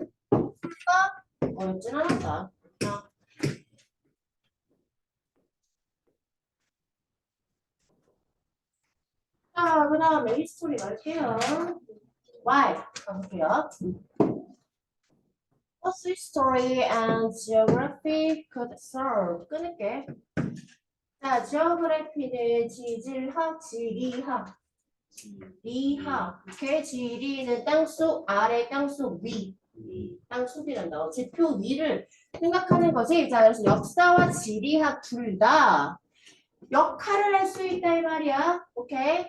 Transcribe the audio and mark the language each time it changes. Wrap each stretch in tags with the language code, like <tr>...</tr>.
<ko>풀까? 어렵진 않았다. 자, 그 다음에 히스토리 갈게요. Why? 가볼게요.</ko> <en>What history and geography could serve?</en> <ko>끊을게. 자, geography는 지질학, 지리학. 지리학. 오케이? 지리는 땅속 아래, 땅속 위. 땅속이란다. 지표 위를 생각하는 거지. 자, 그래서 역사와 지리학 둘 다 역할을 할 수 있다 이 말이야. 오케이?</ko>